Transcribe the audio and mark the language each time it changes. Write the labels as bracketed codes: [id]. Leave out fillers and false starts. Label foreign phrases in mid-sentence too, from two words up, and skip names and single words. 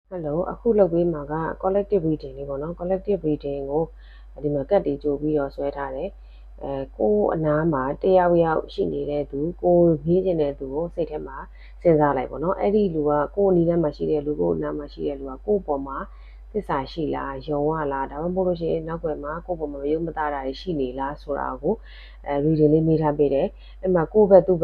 [my] Hello အခုလုပ်ပေးမှာက [en] collective reading [my] လေးပေါ့နော် [en] collective reading [my] ကိုဒီမှာကတ်တီကြိုပြီးတော့ဆွဲထားတယ်ကိုအနားမှာတယောက်ယောက်ရှိနေတဲ့သူကိုမေးချင်တဲ့သူကိုစိတ်ထဲမှာစဉ်းစားလိုက်ပေါ့နော်အဲ့ဒီလူကကိုအနီးထဲမှာရှိတဲ့လူကိုအနားမှာရှိတဲ့လူကကိုပေါ်မှာ သစ္စာရှိလားယုံရလားဒါမှမဟုတ်လို့ရှိရင်နောက်ွယ်မှာကိုပေါ်မှာမယုံမသားတာရှိနေလားဆိုတာကိုreading လေးမေးထားပေးတယ်အဲ့မှာကိုယ့်ဘက်သူ့ဘက်